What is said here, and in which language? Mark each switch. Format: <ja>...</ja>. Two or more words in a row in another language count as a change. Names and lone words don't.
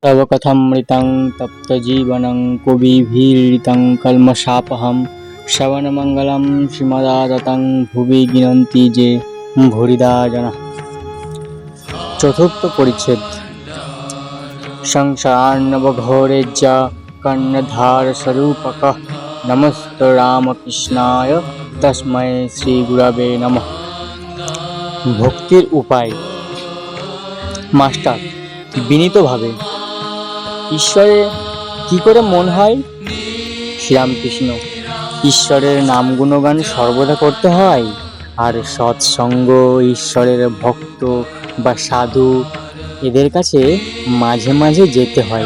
<sa>तव कथमृतं तप्तजीवनं कविभिरीडितं कल्मषापहं श्रवणमङ्गलं श्रीमदाततं भुवि गिनन्ति जे भूरिदा जनाः। चतुर्थ परिच्छेद। संसारार्णवघोरेज्य कर्णधारस्वरूपकः नमस्ते रामकृष्णाय तस्मै श्रीगुरवे नमः।</sa> <bn>ভক্তির উপায়। মাস্টার বিনীতভাবে, ঈশ্বরে কি করে মন হয়? শ্রীরামকৃষ্ণ, ঈশ্বরের নাম গুণগান সর্বদা করতে হয়, আর সৎসঙ্গ, ঈশ্বরের ভক্ত বা সাধু এদের কাছে মাঝে মাঝে যেতে হয়।</bn>